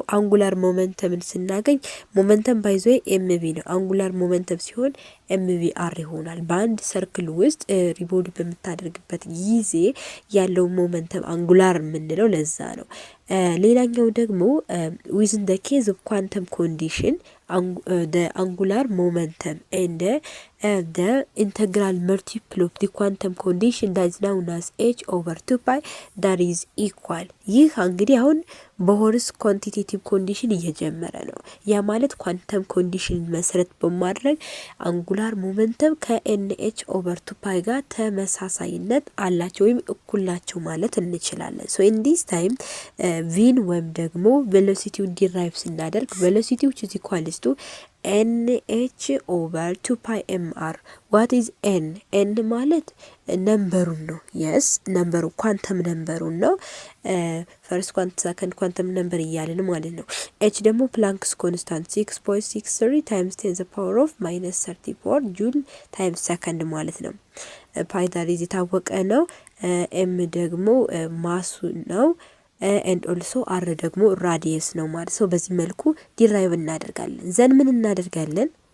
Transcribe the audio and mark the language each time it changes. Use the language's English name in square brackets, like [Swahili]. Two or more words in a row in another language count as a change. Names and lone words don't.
[English] angular momentumን [Amharic] ስናገኝ ሞመንተም ባይዞ ኤምቪ ነው። [English] angular momentum [Amharic] ሲሆን ኤምቪ አር ይሆናል። በአንድ ሰርክል ውስጥ ሪቮልቭ በምታደርግበት ጊዜ ያለው ሞመንተም አንጉላር የምንለው ለዛ ነው። ሌላኛው [English] ደግሞ within the case of quantum condition the angular momentum and the integral multiple of the quantum condition that is known as h over 2 pi that is equal። [Amharic] ይህ እንግዲህ አሁን በሆርስ ኳንቲቴቲቭ ኮንዲሽን እየጀመረ ነው። ያ ማለት [English] quantum condition [Amharic] መሰረት በማድረግ [English] angular momentum [Amharic] ከኤንኤች [English] over 2 pi [Amharic] ጋር ተመሳሳይነት አላቸው ወይም እኩል ናቸው ማለት እንችላለን። [English] so in this time [Amharic] ቪን ወይም ደግሞ ቬሎሲቲውን ዲራይቭ ስናደርግ ቬሎሲቲው [English] which is equal to nh over 2 pi mr what is n? [Amharic] ኤን ማለት ነምበሩን ነው። የስ ነምበሩ ኳንተም ነምበሩን ነው። [English] first quantum second quantum number [Amharic] እያለን ማለት ነው። ኤች ደግሞ [English] Planck's constant 6.63 times 10 power of minus 34 joule times second [Amharic] ማለት ነው። ፓይታሪዝ የታወቀ ነው። ኤም ደግሞ ማሱ ነው። [English] and also [Amharic] አር ደግሞ ራዲየስ ነው ማለት ነው። በዚህ መልኩ ዲራይቭ እናደርጋለን። ዘን ምን እናደርጋለን?